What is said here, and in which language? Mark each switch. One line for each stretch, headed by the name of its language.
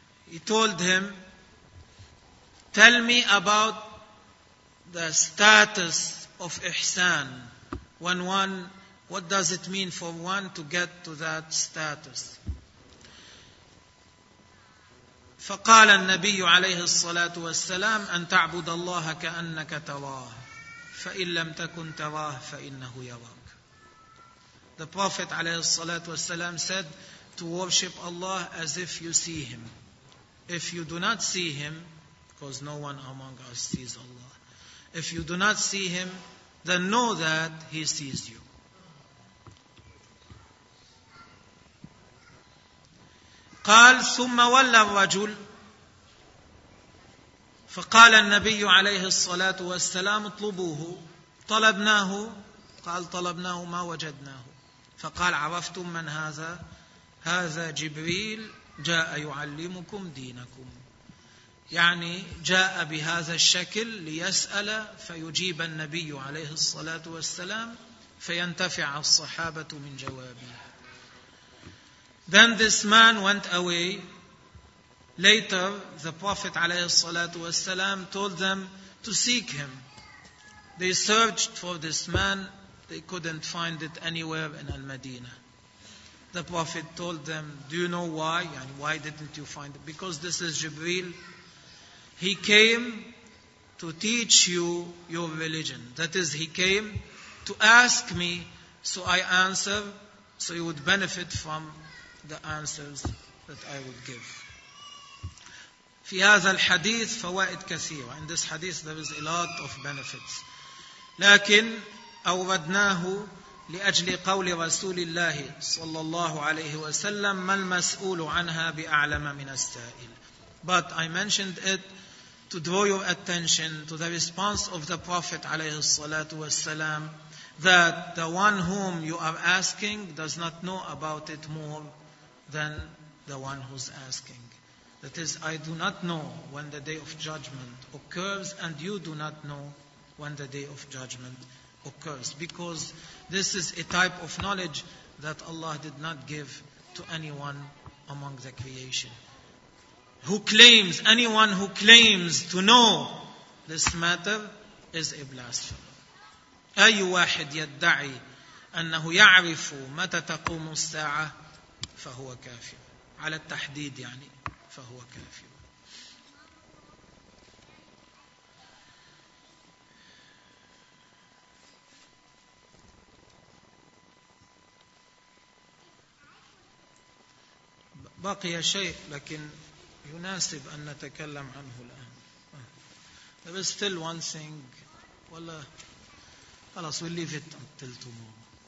English: He told him, tell me about the status of ihsan. When one, what does it mean for one to get to that status?
Arabic: فقال النبي عليه الصلاة والسلام أن تعبد الله كأنك تراه فإن لم تكن تراه فإنه يراك.
English: The Prophet عليه الصلاة والسلام said to worship Allah as if you see him. If you do not see him, because no one among us sees Allah, if you do not see him, then know that he sees you.
Arabic: قال ثم ولى الرجل فقال النبي عليه الصلاة والسلام اطلبوه. طلبناه. قال طلبناه ما وجدناه. فقال عرفتم من هذا؟ هذا جبريل جاء يعلمكم دينكم. يعني جاء بهذا الشكل ليسأل فيجيب النبي عليه الصلاة والسلام فينتفع الصحابة من جوابه.
English: Then this man went away. Later, the Prophet عليه الصلاة والسلام told them to seek him. They searched for this man. They couldn't find it anywhere in Al-Madinah. The Prophet told them, do you know why? And why didn't you find it? Because this is Jibreel. He came to teach you your religion. That is, he came to ask me, so I answer, so you would benefit from the answers that I would give.
Arabic: في هذا الحديث فوائد كثيرة.
English: In this hadith there is a lot of benefits.
Arabic: لكن أوردناه لأجل قول رسول الله صلى الله عليه وسلم ما المسؤول عنها بأعلم من السائل.
English: But I mentioned it to draw your attention to the response of the Prophet عليه الصلاة والسلام that the one whom you are asking does not know about it more than the one who's asking. That is, I do not know when the day of judgment occurs, and you do not know when the day of judgment occurs. Because this is a type of knowledge that Allah did not give to anyone among the creation. Anyone who claims to know this matter is a blasphemer.
Arabic: أي واحد يدعي أنه يعرف متى تقوم الساعة فهو كافر. على التحديد يعني فهو كافر. بقي شيء لكن يناسب أن نتكلم عنه الآن.
English: There is still one thing. خلاص we'll leave it until tomorrow.